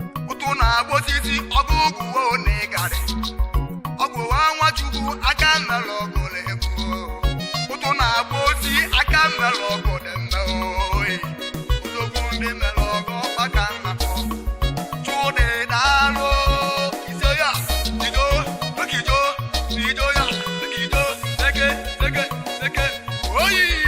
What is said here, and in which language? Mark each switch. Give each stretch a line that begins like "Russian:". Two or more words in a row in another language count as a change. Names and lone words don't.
Igbo: Ụtụ na-agba osisi, ọgụ ugwu, o na-egarị. Ọgụ wa Nwachukwu, aka mmelụ ọgụ na-egbu. Ụtụ na-agba osi, aka mmelụ ọgụ dị mma, oyi. Odogwu ndị mere ọgọ ọkpa ka m na-akpọ. Chude daalụ. Izo ya, izo, izo, izo ya, izo, zeke, zeke, zeke. Oyi!